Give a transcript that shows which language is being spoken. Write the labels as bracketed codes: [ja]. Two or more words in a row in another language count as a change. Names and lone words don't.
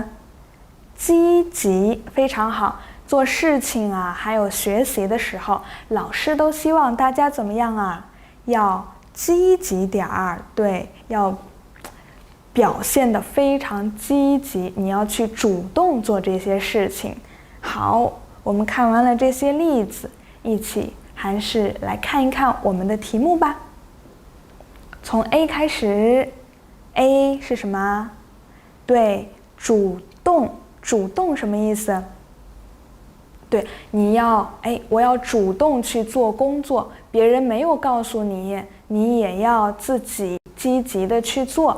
[zh] 積極，非常好。做事情還有學習的時候，老師都希望大家怎麼樣要積極點兒，對，要表現得非常積極，你要去主動做這些事情。好，我們看完了這些例子，一起還是來看一看我們的題目吧。從 A 開始 ，A 是什麼？對，主動。主動什麼意思？對，你要我要主動去做工作，別人沒有告訴你，你也要自己積極的去做。